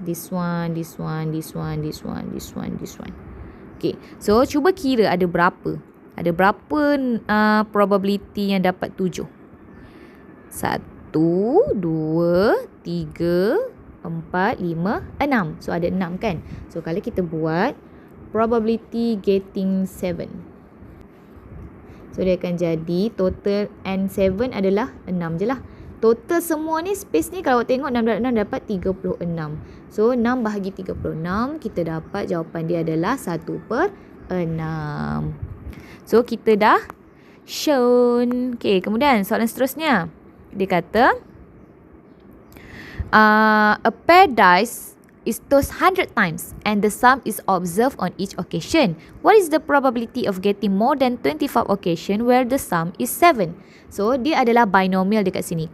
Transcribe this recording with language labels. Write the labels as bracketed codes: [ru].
[en] This one, this one, this one, this one, this one, this one. Okay. So, [ms] cuba kira ada berapa. Ada berapa probability yang dapat 7. 1, 2, 3, 4, 5, 6. So, ada 6 kan? So, kalau kita buat [en] probability getting 7. [ms] So, dia akan jadi total N7 adalah 6 je lah. Total semua ni, space ni kalau awak tengok 6 dapat 36. So, 6 bahagi 36, kita dapat jawapan dia adalah 1/6. So, kita dah [en] shown. Okay, [ms] kemudian soalan seterusnya. Dia kata, [en] a pair dice is tossed 100 times and the sum is observed on each occasion. What is the probability of getting more than 25 occasion where the sum is 7? [ms] So, dia adalah binomial dekat sini.